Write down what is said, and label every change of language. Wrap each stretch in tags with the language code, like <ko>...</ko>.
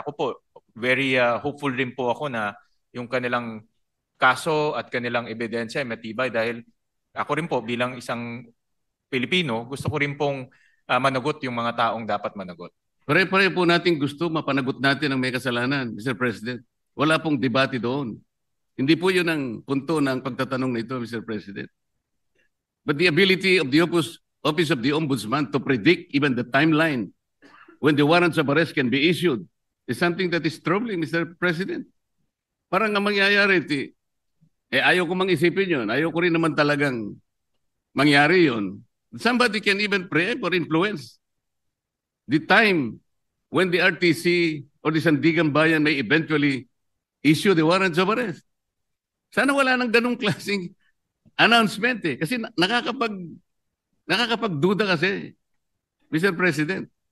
<tl>Ako po,</tl> <en>very hopeful</en> <tl>rin po ako na yung kanilang kaso at kanilang ebidensya ay matibay dahil ako rin po bilang isang Pilipino, gusto ko rin pong managot yung mga taong dapat managot. Pare-pare po natin gusto mapanagot natin ang may kasalanan, Mr. President. Wala pong debate doon. Hindi po yun ang punto ng pagtatanong na ito, Mr. President.</tl> <en>But the ability of the Office of the Ombudsman to predict even the timeline when the warrants of arrest can be issued is something that is troubling, Mr. President.</en> <tl>Parang ang mangyayari, ayaw ko mang isipin yun. Ayaw ko rin naman talagang mangyari yun.</tl> <en>Somebody can even preempt or influence the time when the RTC or the Sandigan Bayan may eventually issue the warrants of arrest.</en> <tl>Sana wala nang ganung klaseng announcement Kasi nakakapagduda kasi, Mr. President.</tl>